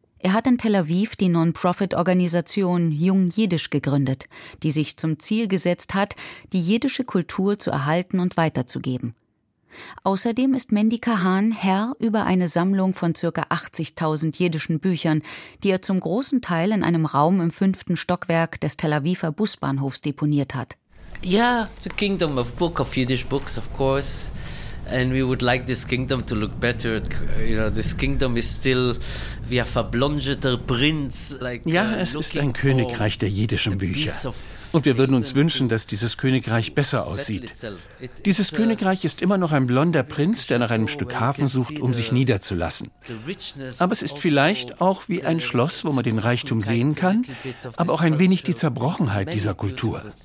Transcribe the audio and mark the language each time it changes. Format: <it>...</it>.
<de>Er hat in Tel Aviv die Non-Profit-Organisation Jung Jiddisch gegründet, die sich zum Ziel gesetzt hat, die jiddische Kultur zu erhalten und weiterzugeben. Außerdem ist Mendy Kahan Herr über eine Sammlung von ca. 80.000 jiddischen Büchern, die er zum großen Teil in einem Raum im 5. Stockwerk des Tel Aviver Busbahnhofs deponiert hat.</de> <en>Yeah, the kingdom of book of Yiddish books, of course. And we would like this kingdom to look better. You know, this kingdom is still</en> <de>wie ein verblondeter Prinz.</de> <en>Like,</en> <de>ja, es ist ein Königreich der jüdischen Bücher. Und wir würden uns wünschen, dass dieses Königreich besser aussieht. Dieses Königreich ist immer noch ein blonder Prinz, der nach einem Stück Hafen sucht, um sich niederzulassen. Aber es ist vielleicht auch wie ein Schloss, wo man den Reichtum sehen kann, aber auch ein wenig die Zerbrochenheit dieser Kultur.</de>